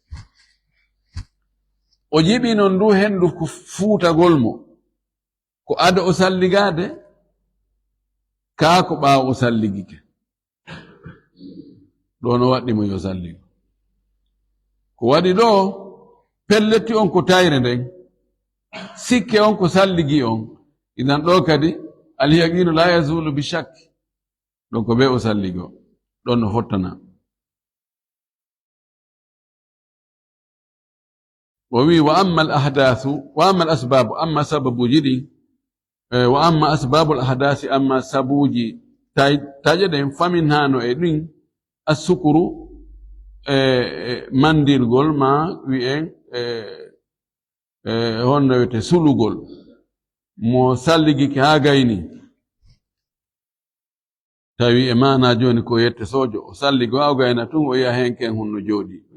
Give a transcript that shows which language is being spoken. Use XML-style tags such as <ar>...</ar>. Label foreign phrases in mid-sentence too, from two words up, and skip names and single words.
<ff>o jiɓi non ndu hendu ko fuutagol mo ko ada o salligade kaa ko ɓaawo o salligike ɗo no waɗɗi mo yo salligo ko waɗi ɗo pelletti on ko tayre nden sikke on ko salligi on idan ɗo kadi</ff> <ar>اليقين لا يزول بالشك</ar> <ff>ɗon ko ɓe o salligo ɗon no fottana o wi</ff> <ar>وأما الأحداث وأما الأسباب أما</ar> <ff>sababuji ɗi</ff> <ar>وأما أسباب الأحداث أما</ar> <ff>sabuji taƴe ɗen famin hano e ɗin</ff> <ar>assukuru</ar> <ff>mandirgol ma wi'en honno wiyete sulugol mo salligiki ha gayni tawi e mana joni ko yette sojo o salligo ha o gayna tun o yiya henken hunno jooɗi</ff>